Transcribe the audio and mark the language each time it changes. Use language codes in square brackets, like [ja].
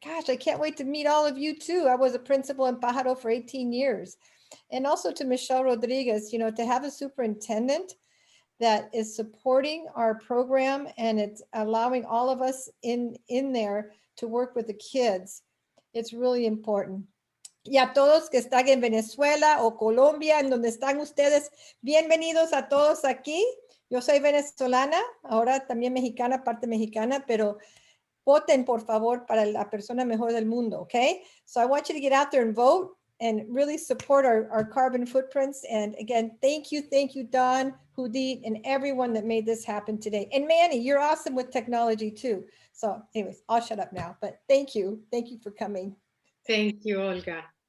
[en] Gosh, I can't wait to meet all of you too. I was a principal in Pájaro for 18 years. And also to Michelle Rodriguez, to have a superintendent that is supporting our program and it's allowing all of us in there to work with the kids. It's really important. [es] Y a todos que están en Venezuela o Colombia, en donde están ustedes, bienvenidos a todos aquí. Yo soy venezolana, ahora también mexicana, parte mexicana, pero voten por favor para la persona mejor del mundo, okay? [en] So I want you to get out there and vote and really support our carbon footprints. And again, thank you, Don, Judith, and everyone that made this happen today. And Manny, you're awesome with technology too. So anyways, I'll shut up now, but thank you for coming. Thank you, Olga.